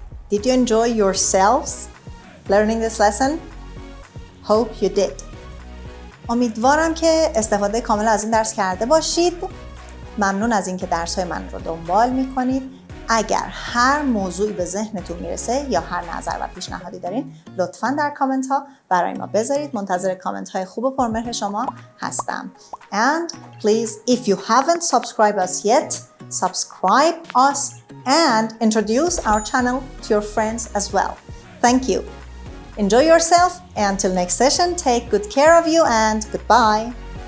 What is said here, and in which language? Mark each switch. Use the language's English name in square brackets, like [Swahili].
[English] Did you enjoy yourselves learning this lesson? Hope you did. [Persian] امیدوارم که استفاده کامل از این درس کرده باشید. ممنون از اینکه درس‌های من رو دنبال می‌کنید. اگر هر موضوعی به ذهنتون میرسه یا هر نظر و پیشنهادی دارین، لطفاً در کامنت ها برای ما بذارید. منتظر کامنت های خوب و پرمهر شما هستم. [English] And please, if you haven't subscribed us yet, subscribe us and introduce our channel to your friends as well. Thank you. Enjoy yourself. Until next session, take good care of you and goodbye.